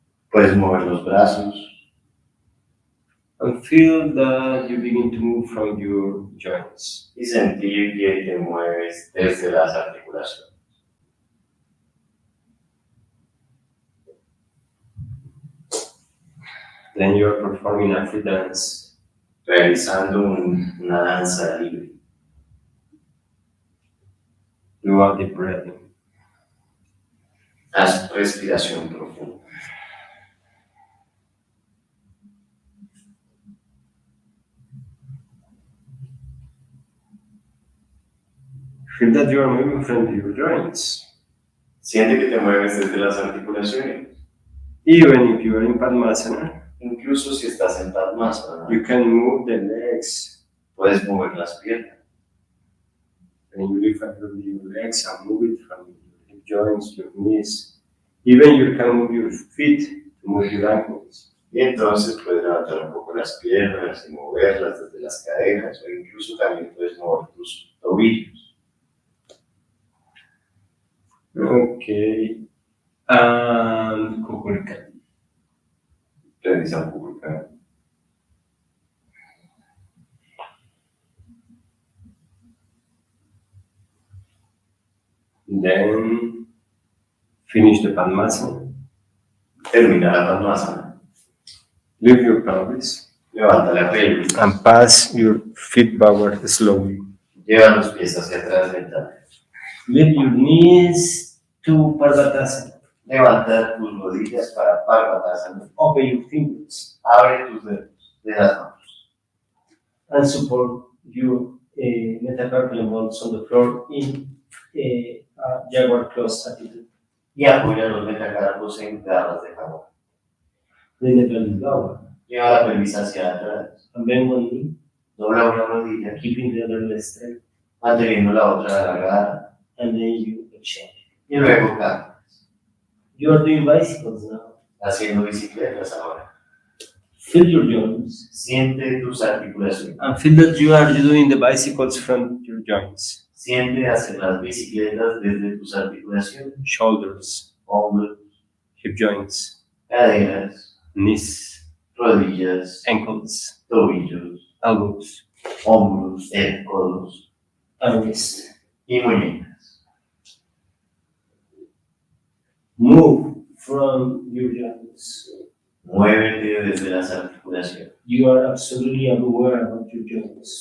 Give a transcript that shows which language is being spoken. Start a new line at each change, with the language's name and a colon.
Spanish: Puedes mover los brazos
English: and feel that you begin to move from your joints.
Spanish: y sentir que te mueves desde las articulaciones.
English: Then you are performing a free dance.
Spanish: Realizando una danza libre.
English: Do a deep breathing.
Spanish: Haz respiración profunda.
English: Feel that you are moving from your joints.
Spanish: Siente que te mueves desde las articulaciones.
English: Even if you are in Padmasana,
Spanish: Incluso si estás en Padmasana,
English: you can move the legs.
Spanish: puedes mover las piernas.
English: And you lift up your legs and move it from your hip joints, your knees. Even you can move your feet to move your ankles.
Spanish: Y entonces puedes levantar un poco las piernas y moverlas desde las caderas, o incluso también puedes mover tus tobillos.
English: Okay. And Kukulka.
Spanish: Realiza un poco el canal.
English: Then finish the Padmasana.
Spanish: Termina la Padmasana.
English: Lift your pelvis
Spanish: Levanta la pelvis.
English: and pass your feet backward slowly.
Spanish: Lleva los pies hacia atrás lentamente.
English: Lift your knees to Parvatasana.
Spanish: Levanta tus rodillas para Parvatasana.
English: Open your fingers
Spanish: Abre tus dedos de las manos.
English: and support your metacarpal bones on the floor in jaguar claws attitude.
Spanish: Y apoya los metacarpos en garras de jaguar.
English: Then the pelvis lower
Spanish: Lleva la pelvis hacia atrás.
English: and bend one knee,
Spanish: Dobla una rodilla,
English: keeping the other leg straight,
Spanish: manteniendo la otra alargada.
English: and then you exchange.
Spanish: Y luego cambia.
English: You are doing bicycles now.
Spanish: Haciendo bicicletas ahora.
English: Feel your joints
Spanish: Siente tus articulaciones.
English: and feel that you are doing the bicycles from your joints.
Spanish: Siente hacer las bicicletas desde tus articulaciones.
English: Shoulders,
Spanish: Hombros,
English: hip joints,
Spanish: caderas,
English: knees,
Spanish: rodillas,
English: ankles,
Spanish: tobillos,
English: elbows,
Spanish: hombros, codos
English: and wrists.
Spanish: y muñecas.
English: Move from your joints.
Spanish: Muévete desde las articulaciones.
English: You are absolutely aware of your joints.